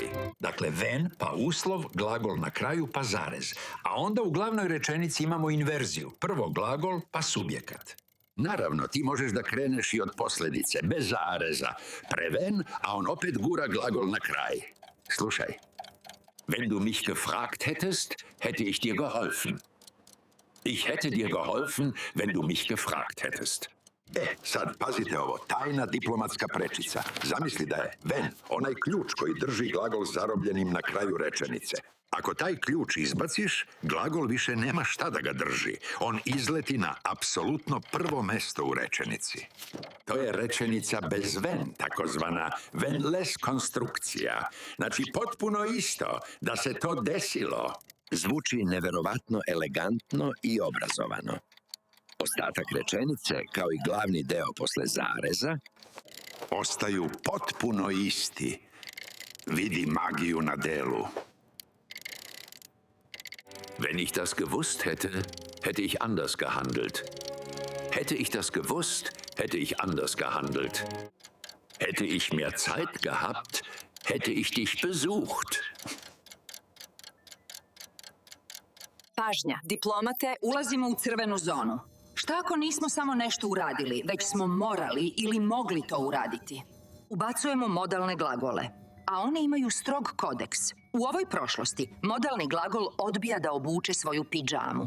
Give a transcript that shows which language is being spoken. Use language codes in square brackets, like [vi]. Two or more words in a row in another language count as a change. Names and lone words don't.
[bs] Dakle, wenn pa uslov, glagol na kraju pa zarez. A onda u glavnoj rečenici imamo inverziju. Prvo glagol pa subjekat. Naravno, ti možeš da kreneš i od posljedice, bez zareza. Preven, a on opet gura glagol na kraj. Slušaj. [de] Wenn du mich gefragt hättest, hätte ich dir geholfen. Ich hätte dir geholfen, wenn du mich gefragt hättest. [bs] Sad pazite ovo, tajna diplomatska prečica. Zamisli da je wenn, onaj ključ koji drži glagol zarobljenim na kraju rečenice. Ako taj ključ izbaciš, glagol više nema šta da ga drži. On izleti na apsolutno prvo mesto u rečenici. To je rečenica bez wenn, takozvana wenn-less konstrukcija. Znači, potpuno isto, da se to desilo. Zvuči neverovatno elegantno i obrazovano. Ostatak rečenice, kao i glavni deo posle zareza, ostaju potpuno isti. Vidi magiju na delu. [de] Wenn ich das gewusst hätte, hätte ich anders gehandelt. Hätte ich das gewusst, hätte ich anders gehandelt. Hätte ich mehr Zeit gehabt, hätte ich dich besucht. [bs] Pažnja, diplomate, ulazimo u crvenu zonu. Šta ako nismo samo nešto uradili, već smo morali ili mogli to uraditi? Ubacujemo modalne glagole, a one imaju strog kodeks. U ovoj prošlosti modalni glagol odbija da obuče svoju pidžamu.